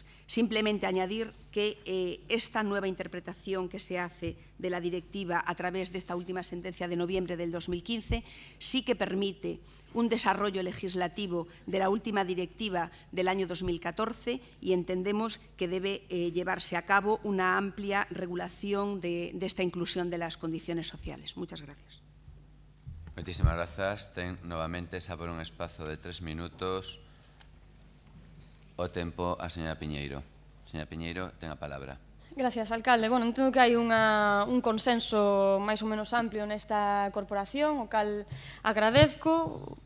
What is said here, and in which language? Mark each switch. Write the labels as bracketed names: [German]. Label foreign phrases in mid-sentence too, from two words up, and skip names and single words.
[Spanish] Simplemente añadir que esta nueva interpretación que se hace de la directiva a través de esta última sentencia de noviembre del 2015 sí que permite un desarrollo legislativo de la última directiva del año 2014 y entendemos que debe llevarse a cabo una amplia regulación de esta inclusión de las condiciones sociales. Muchas gracias. Muchísimas gracias. [Galician] Ten novamente xa por un espazo de 3 minutos o tempo a señora Piñeiro. Señora Piñeiro, ten a palabra. [Spanish] Gracias, alcalde. [Galician] Bueno, entendo que hai un consenso máis ou menos amplio nesta corporación, o cal agradezco.